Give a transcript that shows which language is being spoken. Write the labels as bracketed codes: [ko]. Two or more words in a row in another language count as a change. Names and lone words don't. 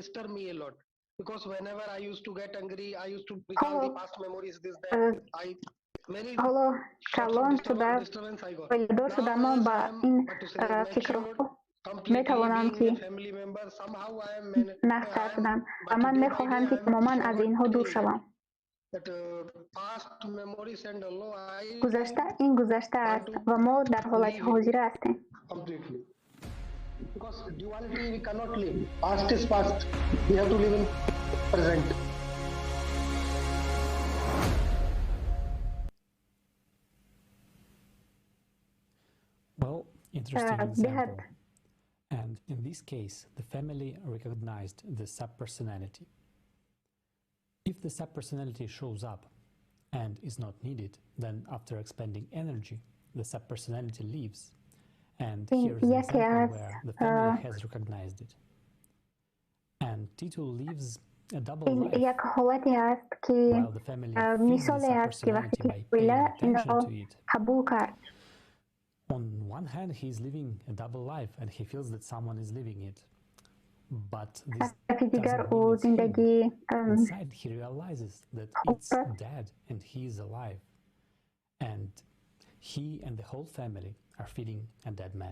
[tg] ҳоло калон шуда оиладор шуда ман ба ин фикрҳо метавонам ки нафтар шудам ва ман мехоҳам ки тамоман аз инҳо дур шавам. гузашта ин гузашта аст ва мо дар ҳолати ҳозира ҳастем. [en] Well, interesting example. And in this case, the family recognized the subpersonality. If the subpersonality shows up and is not needed, then after expending energy, the subpersonality leaves. And here is an example where the family has recognized it. And Tito lives a double life. [tg] як ҳолате аст ки мисоле аст ки вақте ки оила инро қабул кард. [en] On one hand, he is living a double life and he feels that someone is living it. But this doesn't mean inside he realizes that it's dead and he is alive. And he and the whole family are feeding a dead man.